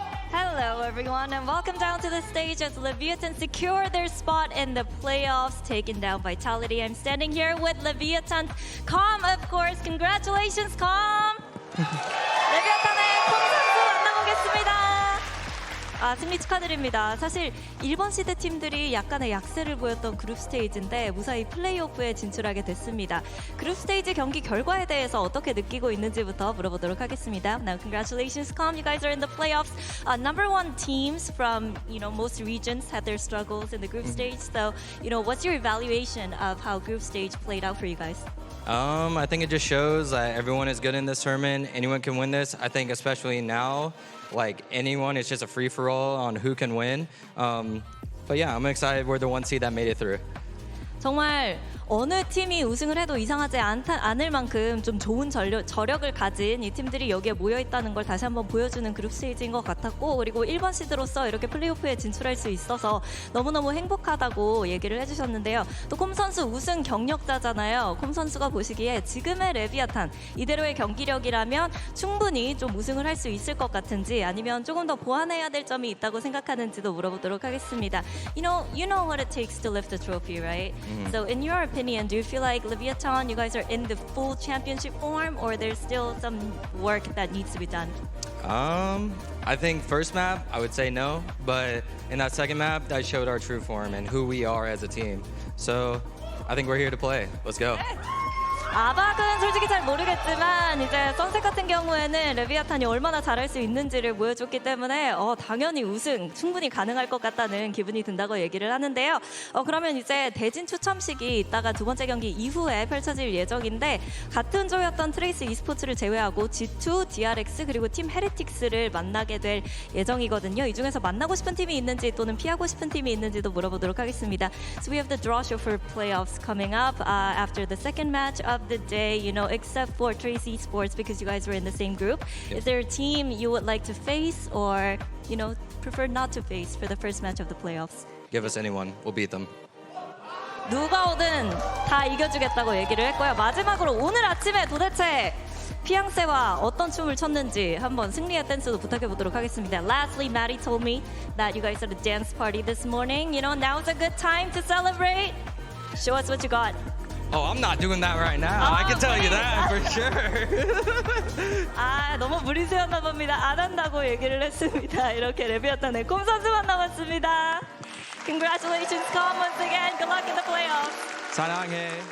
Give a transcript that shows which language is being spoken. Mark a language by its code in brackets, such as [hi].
[en] Hello everyone, and welcome down to the stage as Leviatán secure their spot in the playoffs, taking down Vitality. I'm standing here with Leviatán Calm, of course. Congratulations, Calm! [ko] 레비아탄의 콩 선수 만나보겠습니다. 승리 축하드립니다. 사실 1번 시드 팀들이 약간의 약세를 보였던 그룹 스테이지인데 무사히 플레이오프에 진출하게 됐습니다. 그룹 스테이지 경기 결과에 대해서 어떻게 느끼고 있는지부터 물어보도록 하겠습니다. [en] Now, congratulations, Com. You guys are in the playoffs. Number one teams from most regions had their struggles in the group stage. So, what's your evaluation of how group stage played out for you guys? I think it just shows that everyone is good in this tournament. Anyone can win this. I think especially now, like anyone, it's just a free-for-all on who can win. But yeah, I'm excited we're the one seed that made it through. [ko] 정말 어느 팀이 우승을 해도 이상하지 않을 만큼 좀 좋은 저력을 가진 이 팀들이 여기에 모여있다는 걸 다시 한번 보여주는 그룹 스테이지인 것 같았고, 그리고 1번 시드로서 이렇게 플레이오프에 진출할 수 있어서 너무너무 행복하다고 얘기를 해주셨는데요. 또 콤 선수 우승 경력자잖아요. 콤 선수가 보시기에 지금의 레비아탄 이대로의 경기력이라면 충분히 좀 우승을 할 수 있을 것 같은지, 아니면 조금 더 보완해야 될 점이 있다고 생각하는지도 물어보도록 하겠습니다. [en] You know what it takes to lift the trophy, right? So in your opinion, do you feel like Leviatán, you guys are in the full championship form, or there's still some work that needs to be done? I think first map, I would say no, but in that second map, that showed our true form and who we are as a team. So I think we're here to play. Let's go. [ko] 아박은 솔직히 잘 모르겠지만 이제 선셋 같은 경우에는 레비아탄이 얼마나 잘할 수 있는지를 보여줬기 때문에 당연히 우승 충분히 가능할 것 같다는 기분이 든다고 얘기를 하는데요. 그러면 이제 대진 추첨식이 이따가 두 번째 경기 이후에 펼쳐질 예정인데, 같은 조였던 트레이스 e스포츠를 제외하고 G2, DRX 그리고 팀 헤리틱스를 만나게 될 예정이거든요. 이 중에서 만나고 싶은 팀이 있는지 또는 피하고 싶은 팀이 있는지도 물어보도록 하겠습니다. [en] So we have the draw show for playoffs coming up after the second match of the day, except for Tracy Sports because you guys were in the same group. Yep. Is there a team you would like to face or, prefer not to face for the first match of the playoffs? Give us anyone. We'll beat them. [ko] 누가 오든 다 이겨주겠다고 얘기를 했고요. 마지막으로 오늘 아침에 도대체 피앙세와 어떤 춤을 췄는지 한번 승리의 댄스도 부탁해보도록 하겠습니다. [en] Lastly, Maddie told me that you guys had a dance party this morning. Now's a good time to celebrate. Show us what you got. Oh, I'm not doing that right now. I can tell you that for sure. [ko] 너무 무리수였나 봅니다. 안 한다고 얘기를 했습니다. 이렇게 레비아탄의 콤 선수만 남았습니다. [en] Congratulations, Com, once again. Good luck in the playoffs. [ko] 사랑해.